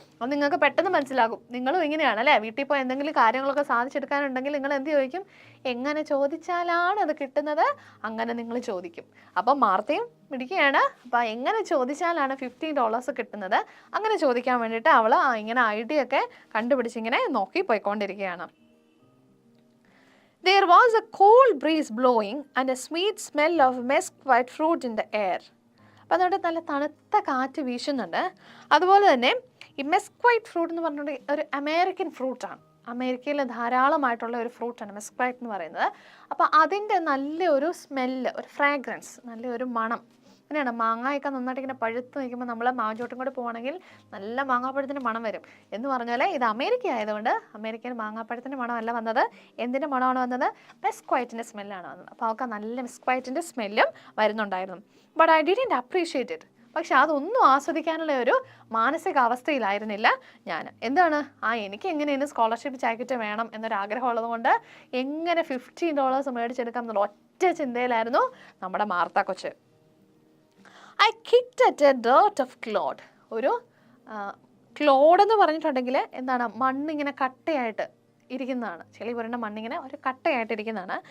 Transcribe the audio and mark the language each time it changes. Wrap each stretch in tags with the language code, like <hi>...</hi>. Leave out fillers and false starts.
<ml>അത് നിങ്ങൾക്ക് പെട്ടെന്ന് മനസ്സിലാകും. നിങ്ങളും ഇങ്ങനെയാണ് അല്ലേ? വീട്ടിൽ പോയി എന്തെങ്കിലും കാര്യങ്ങളൊക്കെ സാധിച്ചെടുക്കാനുണ്ടെങ്കിൽ നിങ്ങൾ എന്ത് ചോദിക്കും? എങ്ങനെ ചോദിച്ചാലാണ് അത് കിട്ടുന്നത്, അങ്ങനെ നിങ്ങൾ ചോദിക്കും. അപ്പം മാർത്തയും പിടിക്കുകയാണ്. അപ്പം എങ്ങനെ ചോദിച്ചാലാണ് $15 കിട്ടുന്നത്, അങ്ങനെ ചോദിക്കാൻ വേണ്ടിയിട്ട് അവൾ ഇങ്ങനെ ഐഡിയ ഒക്കെ കണ്ടുപിടിച്ചിങ്ങനെ നോക്കി പോയിക്കൊണ്ടിരിക്കുകയാണ്.</ml> <en>There was a cold breeze blowing and a sweet smell of mesquite fruit in the air.</en> <ml>അപ്പം അതുകൊണ്ട് നല്ല തണുത്ത കാറ്റ് വീശുന്നുണ്ട്. അതുപോലെ തന്നെ ഈ മെസ്ക്വൈറ്റ് ഫ്രൂട്ട് എന്ന് പറഞ്ഞിട്ടുണ്ടെങ്കിൽ ഒരു അമേരിക്കൻ ഫ്രൂട്ടാണ്. അമേരിക്കയിൽ ധാരാളമായിട്ടുള്ള ഒരു ഫ്രൂട്ടാണ് മെസ്ക്വൈറ്റ് എന്ന് പറയുന്നത്. അപ്പോൾ അതിൻ്റെ നല്ലൊരു സ്മെല്ല്, ഒരു ഫ്രാഗ്രൻസ്, നല്ലൊരു മണം. അങ്ങനെയാണ് മാങ്ങയൊക്കെ നന്നായിട്ട് ഇങ്ങനെ പഴുത്ത് നിൽക്കുമ്പോൾ നമ്മൾ മാങ്ങോട്ടും കൂടെ പോവുകയാണെങ്കിൽ നല്ല മാങ്ങാപ്പഴത്തിൻ്റെ മണം വരും. എന്ന് പറഞ്ഞാൽ ഇത് അമേരിക്ക ആയതുകൊണ്ട് അമേരിക്കയിൽ മാങ്ങാപ്പഴത്തിൻ്റെ മണമല്ല വന്നത്, എന്തിൻ്റെ മണമാണ് വന്നത്? മെസ്ക്വൈറ്റിൻ്റെ സ്മെല്ലാണ് വന്നത്. അപ്പോൾ അവർക്ക് നല്ല മെസ്ക്വൈറ്റിൻ്റെ സ്മെല്ലും വരുന്നുണ്ടായിരുന്നു.</ml> <en>But I didn't appreciate it.</en> <ml>പക്ഷെ അതൊന്നും ആസ്വദിക്കാനുള്ള ഒരു മാനസികാവസ്ഥയിലായിരുന്നില്ല ഞാൻ. എന്താണ് എനിക്ക് എങ്ങനെയാണ് സ്കോളർഷിപ്പ് ജാക്കറ്റ് വേണം എന്നൊരാഗ്രഹം ഉള്ളത് കൊണ്ട് എങ്ങനെ $15 മേടിച്ചെടുക്കാം എന്നുള്ള ഒറ്റ ചിന്തയിലായിരുന്നു നമ്മുടെ മാർത്ത കൊച്ച്.</ml> <en>I kicked at a dirt of clod.</en> <ml>ഒരു ക്ലോഡ് എന്ന് പറഞ്ഞിട്ടുണ്ടെങ്കിൽ എന്താണ്? മണ്ണിങ്ങനെ കട്ടയായിട്ട് ഇരിക്കുന്നതാണ്. ചെളി പുരണ്ട മണ്ണിങ്ങനെ ഒരു കട്ടയായിട്ടിരിക്കുന്നതാണ്.</ml>